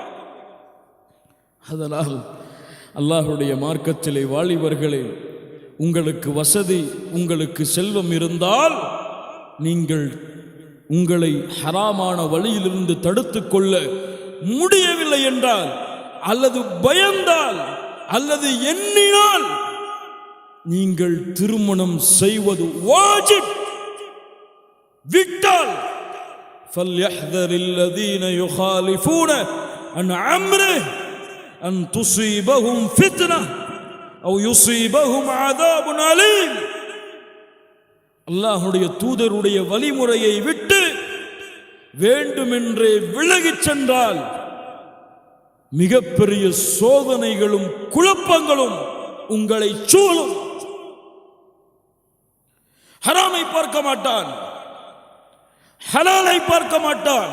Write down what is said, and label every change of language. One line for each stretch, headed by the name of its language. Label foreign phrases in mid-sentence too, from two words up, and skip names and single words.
Tamil: அதனால் அல்லாஹ்வுடைய மார்க்கத்திலே வாலிபர்களே, உங்களுக்கு வசதி, உங்களுக்கு செல்வம் இருந்தால் நீங்கள் உங்களை ஹராமான வழியிலிருந்து தடுத்துக் கொள்ள முடியவில்லை என்றால், அல்லது பயந்தால், அல்லது எண்ணினால், நீங்கள் திருமணம் செய்வது வாஜிப்.
Arabic: விட்டால் فَلْيَحْذَرِ الَّذِينَ يُخَالِفُونَ عَنْ أَمْرِهِ أَنْ تُصِيبَهُمْ فِتْنَةٌ أَوْ يُصِيبَهُمْ عَذَابٌ أَلِيمٌ.
Tamil: அல்லாஹ்வுடைய தூதருடைய வழிமுறையை விட்டு வேண்டுமென்றே விலகிச் சென்றால் மிகப்பெரிய சோதனைகளும் குழப்பங்களும் உங்களை சூழும். ஹராமை பார்க்க மாட்டான், ஹலாலை பார்க்க மாட்டான்.